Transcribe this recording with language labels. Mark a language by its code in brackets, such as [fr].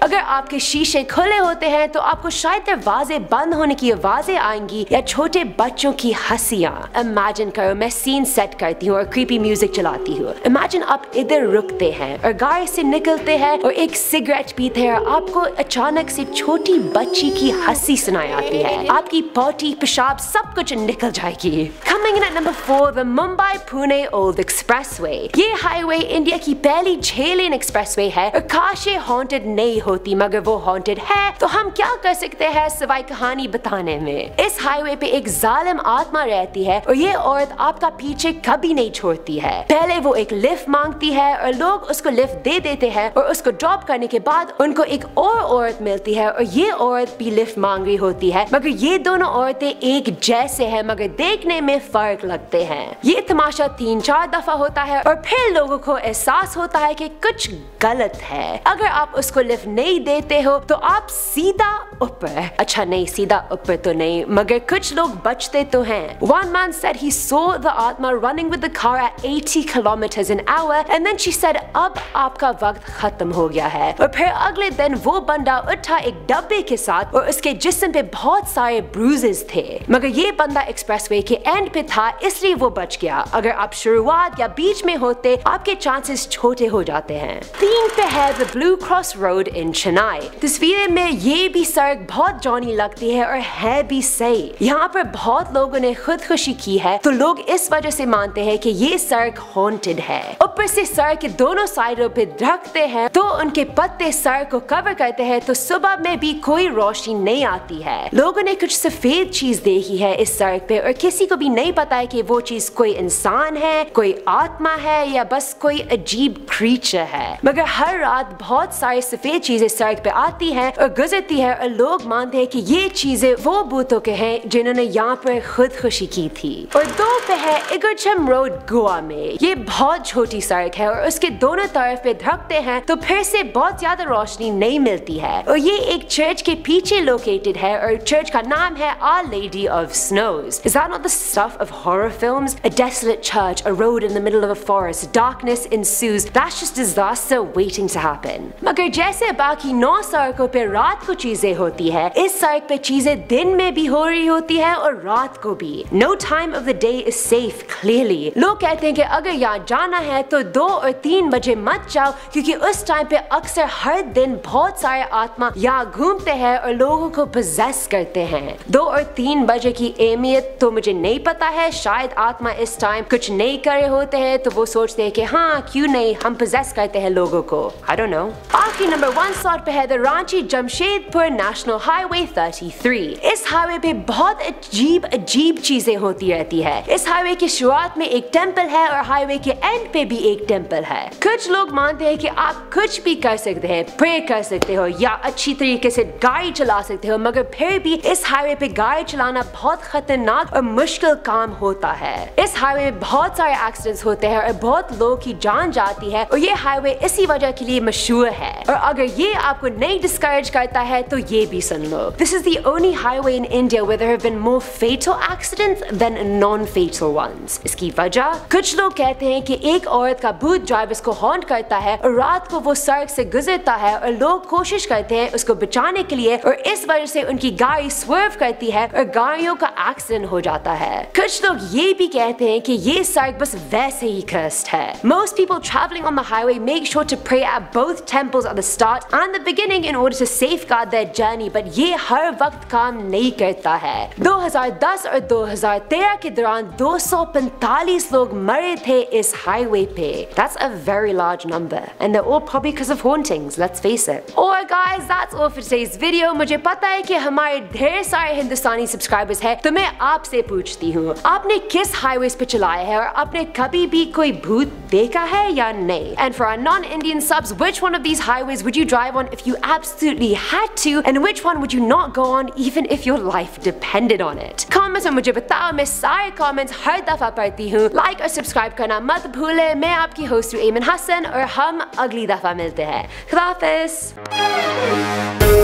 [hi] अगर आपके शीशे खुले होते हैं तो आपको शायद दरवाजे बंद होने की आवाजें आएंगी या छोटे बच्चों की हंसियां। इमेजिन करो मैं सीन सेट करती हूँ और क्रीपी म्यूजिक चलाती हूँ। इमेजिन आप इधर रुकते हैं और गाड़ी से निकलते हैं और एक सिगरेट पीते हैं और आपको अचानक से छोटी बच्ची की हंसी सुनाई आती है, आपकी पॉटी पेशाब सब कुछ निकल जाएगी। [en] Coming in at number 4, the Mumbai-Pune Old Expressway. [hi] ये हाईवे इंडिया की पहली 6 लेन एक्सप्रेसवे है और काश ये हॉन्टेड नहीं होती, मगर वो हॉन्टेड है तो हम क्या कर सकते हैं सिवाय कहानी बताने में। इस हाईवे पे एक जालिम आत्मा रहती है और ये औरत आपका पीछे कभी नहीं छोड़ती है। पहले वो एक लिफ्ट मांगती है और लोग उसको लिफ्ट दे देते हैं और उसको ड्रॉप करने के बाद उनको एक और औरत मिलती है और ये औरत भी लिफ्ट मांग रही होती है, मगर ये दोनों औरतें एक जैसे हैं मगर देखने में फर्क लगते हैं। ये तमाशा 3-4 दफा होता है और फिर लोगों को एहसास होता है कि कुछ गलत है। अगर आप उसको लिफ्ट नहीं देते हो तो आप सीधा ऊपर, अच्छा नहीं सीधा ऊपर तो नहीं, मगर कुछ लोग बचते तो हैं। [en] One man said he saw the Atma running with the car at 80 kilometers an hour and then she said [hi] अब आपका वक्त खत्म हो गया है। और फिर अगले दिन वो बंदा उठा एक डब्बे के साथ और उसके जिस्म पे बहुत सारे ब्रूजेस थे, मगर ये बंदा एक्सप्रेसवे के एंड पे था इसलिए वो बच गया। अगर आप शुरुआत या बीच में होते आपके चांसेस छोटे हो जाते हैं। [en] 3 [hi] पे है [en] the Blue Cross Road in Chennai। [hi] तस्वीर में ये भी सड़क बहुत जॉनी लगती है और है भी सही। यहाँ पर बहुत लोगों ने खुदकुशी की है तो लोग इस वजह से मानते हैं कि ये सड़क हॉन्टेड है। ऊपर से सड़क के दोनों साइडों पे दरख्त हैं तो उनके पत्ते सड़क को कवर करते हैं तो सुबह में भी कोई रोशनी नहीं आती है। लोगों ने कुछ सफेद चीज देखी है इस सड़क पे और किसी को भी नहीं पता है कि वो चीज कोई इंसान है, कोई आत्मा है या बस कोई अजीब क्रीचर है, मगर हर रात बहुत सारी सफेद चीजें सड़क पे आती हैं और गुजरती है और लोग मानते हैं कि ये चीजें वो भूतों के हैं जिन्होंने यहाँ पर खुदकुशी की थी। और 2 पे है इगरचम रोड गोवा में। ये बहुत छोटी सड़क है और उसके दोनों तरफ पे दरख्त हैं तो फिर से बहुत ज्यादा रोशनी नहीं मिलती है और ये एक चर्च के पीछे लोकेटेड है और चर्च का नाम है Our Lady of Snows. [en] Is that not the stuff of horror films? A desolate church, a road in the middle of a forest, darkness ensues. That's just disaster waiting to happen. [hi] मगर जैसे बाकी 9 सड़कों पे रात को चीजें होती है, इस सड़क पे चीजें दिन में भी हो रही होती है और रात को भी। [en] No time of the day is safe, clearly. [hi] लोग कहते हैं कि अगर यहाँ जाना है तो 2 और 3 बजे मत जाओ क्योंकि उस टाइम पे अक्सर हर दिन बहुत सारे आत्मा यहाँ घूमते हैं और लोगों को possess करते हैं। 2 और 3 बजे की अहमियत तो मुझे नहीं पता है, शायद आत्मा इस टाइम कुछ नहीं कर रहे होते हैं तो वो सोचते हैं कि हाँ क्यों नहीं हम possess करते हैं लोगों को। [en] I don't know। [hi] आखिरी नंबर 1 स्लॉट पे है the Ranchi Jamshedpur national highway 33। इस हाईवे पे बहुत अजीब चीजें होती रहती है। इस हाईवे की शुरुआत में एक टेम्पल है और हाईवे के एंड पे भी एक टेम्पल है। कुछ लोग मानते हैं कि आप कुछ भी कर सकते हैं, प्रे कर सकते हो या अच्छी तरीके से गाड़ी चला सकते हो, मगर फिर भी इस हाईवे पे गाड़ी चलाना बहुत खतरनाक और मुश्किल काम होता है। इस हाईवे में बहुत सारे एक्सीडेंट्स होते हैं और बहुत लोगों की जान जाती है और ये हाईवे इसी वजह के लिए मशहूर है। और अगर ये आपको नहीं डिस्करेज करता है तो ये भी सुन लो। [en] This is the only highway in India where there have been more fatal accidents than non-fatal ones. [hi] इसकी वजह कुछ लोग कहते हैं कि एक औरत का भूत ड्राइवर्स को हॉन्ट करता है और रात को वो सड़क से गुजरता है और लोग कोशिश करते हैं उसको बचाने के लिए और इस वजह से उनकी गाड़ी स्वर्व करती है और गाड़ियों का एक्सीडेंट हो जाता है। कुछ लोग ये भी कहते हैं कि ये सड़क बस वैसे ही cursed है। [en] Most people traveling on the highway make sure to pray at both temples at the start and the beginning in order to safeguard their journey, but [hi] ये हर वक्त काम नहीं करता है। 2010 और 2013 के दौरान 245 लोग मरे थे इस हाईवे पे। [en] That's a very large number, and they're all probably because of hauntings. Let's face it. Alright guys, that's all for today's video. [hi] मुझे पता है कि हमारे ढेर सारे हिंदुस्तानी सब्सक्राइबर्स हैं, तो मैं आपसे पूछती हूँ, आपने किस हाईवेज पे चलाया है और आपने कभी भी कोई भूत देखा है या नहीं? [en] And for our non-Indian subs, which one of these highways would you drive on if you absolutely had to, and which one would you not go on even if your life depended on it? [hi] Comments में मुझे बताओ, मैं सारे comments हर दफा पढ़ती हूँ। Like और subscribe करना मत भूले। मैं आपकी होस्ट हूँ एमन हसन और हम अगली दफा मिलते हैं। खुदा हाफिज़।